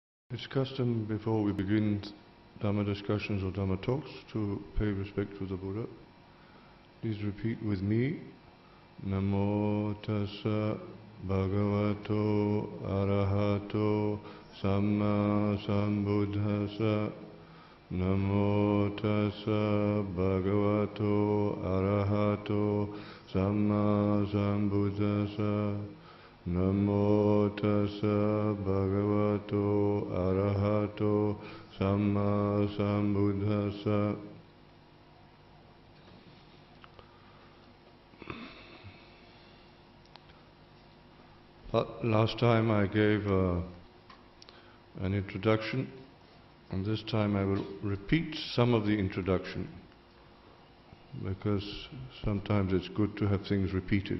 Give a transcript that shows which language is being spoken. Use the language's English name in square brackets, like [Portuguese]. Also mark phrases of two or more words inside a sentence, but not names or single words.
[English] It's custom before we begin Dhamma discussions or Dhamma talks to pay respect to the Buddha. Please repeat with me. [Pali] Namo tassa bhagavato arahato samma sambuddhassa. Namo tassa bhagavato arahato samma sambuddhassa. Namo tassa bhagavato arahato samma sambuddhassa. [English] Last time I gave an introduction, and this time I will repeat some of the introduction, because sometimes it's good to have things repeated.